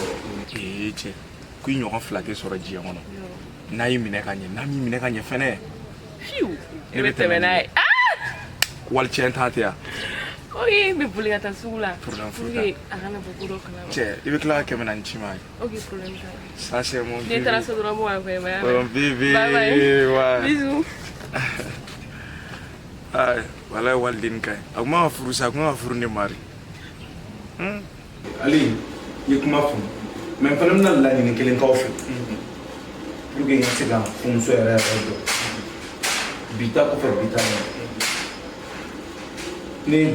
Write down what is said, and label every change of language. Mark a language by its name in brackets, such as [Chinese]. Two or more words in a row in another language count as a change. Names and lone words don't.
[Bambara] Ee cɛ ko i ɲɔgɔn fila tɛ sɔrɔ diɲɛ kɔnɔ n'a y'i minɛ ka ɲɛ n'a m'i minɛ ka ɲɛ fɛnɛ fiyewu e bɛ tɛmɛ n'a ye wali tiɲɛ t'a tɛ yan. ok n bɛ boli ka taa sugu la pour Problème foyi que a kana bɔ ko dɔ kalama cɛ i bɛ tila ka kɛmɛ naani ci ma ye. ok problème t'a la [French] Ça, c'est mon [Bambara] n'i [French] bébé. [Bambara] taara so dɔrɔn n b'o fɔ ma [French] Mon bébé. [English] bye bye [French] Ouais. bisous Ay, [Bambara] wala waliden ka ɲi a kun ma ka furu sa a kun ka furu ne mari. ali n ye kuma faamu mais n fana bɛna laɲini kelen k'aw fɛ [French] pour que [Bambara] n ka se ka furumuso yɛrɛ yɛrɛ dɔn bi ta kɔfɛ bi ta ɲɛ ni